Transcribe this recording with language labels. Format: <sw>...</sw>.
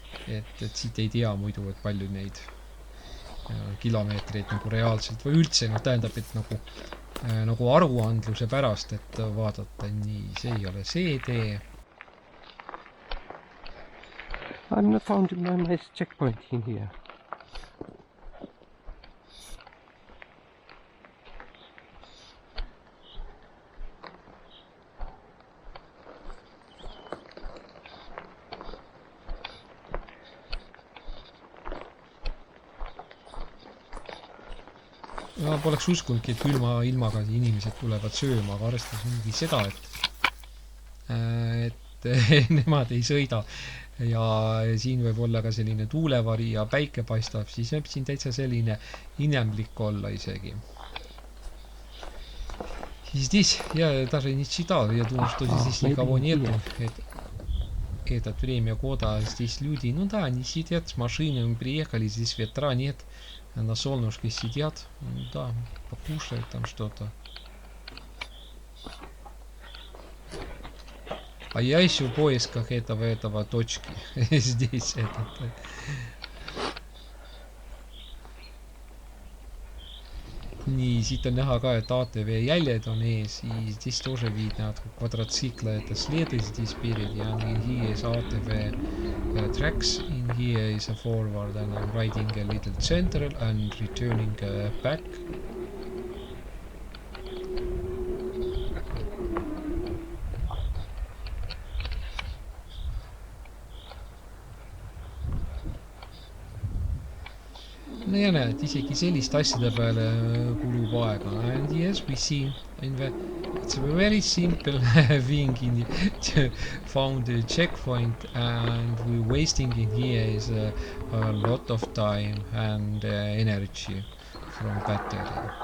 <et>Et siit ei tea muidu, et palju neid kilomeetreid nagu reaalselt või üldse, tähendab, et nagu aruandluse pärast, et vaadata, nii, see ei ole see tee.</et> <en>I'm not found my nice checkpoint in here.</en> <et>Ma poleks uskunudki, et külma ilmaga inimesed tulevad sööma, aga arvestades mingi seda, et nemad ei sõida ja siin võib olla ka selline tuulevari ja päike paistab, siis võib siin täitsa selline inimlik olla isegi.</et> <ru>И здесь я даже не читал, я думал, что здесь никого нету. Этот время года здесь люди, ну да, они сидят с машиной, мы приехали, здесь ветра нет, на солнышке сидят, ну да, покушают там что-то. А я еще в поисках этого точки. Здесь этот.</ru> <et>Nii, siit on näha ka, et ATV jäljed on ees,</et> <ru>и здесь тоже видно от квадроцикла это следы здесь спереди,</ru> <en>and here is ATV tracks, in here is a forward, and I'm riding a little central and returning back.</en> <et>No ja näed, isegi sellist asjade peale kulub aega.</et> <en>And yes, we see it's a very simple thing to found a checkpoint, and we're wasting in here is a lot of time and energy from battery.</en>